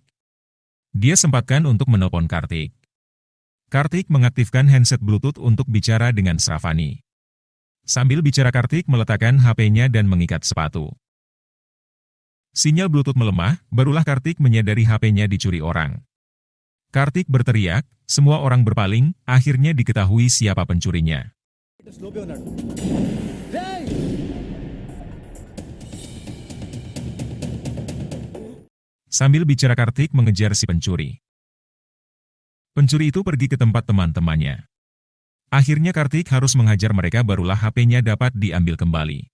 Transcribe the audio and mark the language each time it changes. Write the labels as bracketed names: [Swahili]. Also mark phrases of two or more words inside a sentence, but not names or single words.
[Indonesian] Dia sempatkan untuk menelpon Kartik. Kartik mengaktifkan handset Bluetooth untuk bicara dengan Shravani. Sambil bicara Kartik meletakkan HP-nya dan mengikat sepatu. Sinyal Bluetooth melemah, barulah Kartik menyadari HP-nya dicuri orang. Kartik berteriak, semua orang berpaling, akhirnya diketahui siapa pencurinya. [Telugu] స్లోగా ఉన్నాడు. రేయ్! [Indonesian] Sambil bicara Kartik mengejar si pencuri. Pencuri itu pergi ke tempat teman-temannya. Akhirnya Kartik harus menghajar mereka barulah HP-nya dapat diambil kembali.